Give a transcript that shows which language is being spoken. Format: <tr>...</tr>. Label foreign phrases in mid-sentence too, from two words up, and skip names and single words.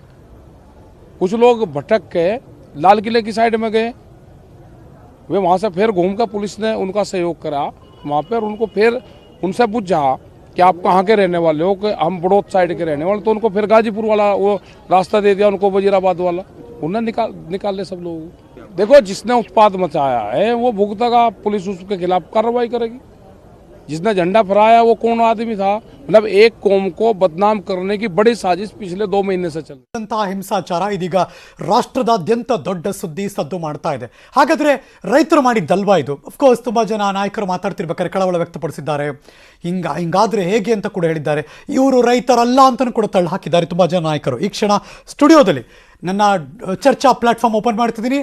<hi>कुछ लोग भटक के लाल किले की साइड में गए, वे वहाँ से फिर घूम कर पुलिस ने उनका सहयोग करा वहाँ पर, उनको फिर उनसे पूछा कि आप कहाँ के रहने वाले हो, कि हम बड़ौद साइड के रहने वाले, तो उनको फिर गाजीपुर वाला वो रास्ता दे दिया, उनको वजीराबाद वाला, उन्हें निकाल ले सब लोग। देखो जिसने उत्पाद मचाया है वो भुगतेगा, पुलिस उसके खिलाफ कार्रवाई करेगी। जिसने झंडा फहराया वो कौन आदमी था? मतलब एक कौम को बदनाम करने की बड़ी साजिश पिछले 2 महीने से चल</hi> <kn>ಹಿಂಸಾಚಾರ ಇದೀಗ ರಾಷ್ಟ್ರದಾದ್ಯಂತ ದೊಡ್ಡ ಸುದ್ದಿ ಸದ್ದು ಮಾಡ್ತಾ ಇದೆ. ಹಾಗಾದ್ರೆ ರೈತರು ಮಾಡಿದ್ದಲ್ವಾ ಇದು?</kn> <en>of course</en> <kn>ತುಂಬಾ ಜನ ನಾಯಕರು ಮಾತಾಡ್ತಿರ್ಬೇಕಾದ್ರೆ ಕಳವಳ ವ್ಯಕ್ತಪಡಿಸಿದ್ದಾರೆ. ಹಿಂಗಾದ್ರೆ ಹೇಗೆ ಅಂತ ಕೂಡ ಹೇಳಿದ್ದಾರೆ. ಇವರು ರೈತರಲ್ಲ ಅಂತಲೂ ಕೂಡ ತಳ್ಳಿ ಹಾಕಿದ್ದಾರೆ ತುಂಬಾ ಜನ ನಾಯಕರು. ಈ ಕ್ಷಣ ಸ್ಟುಡಿಯೋದಲ್ಲಿ ನನ್ನ ಚರ್ಚಾ</kn> <en>platform open</en> <kn>ಮಾಡ್ತಿದ್ದೀನಿ.</kn>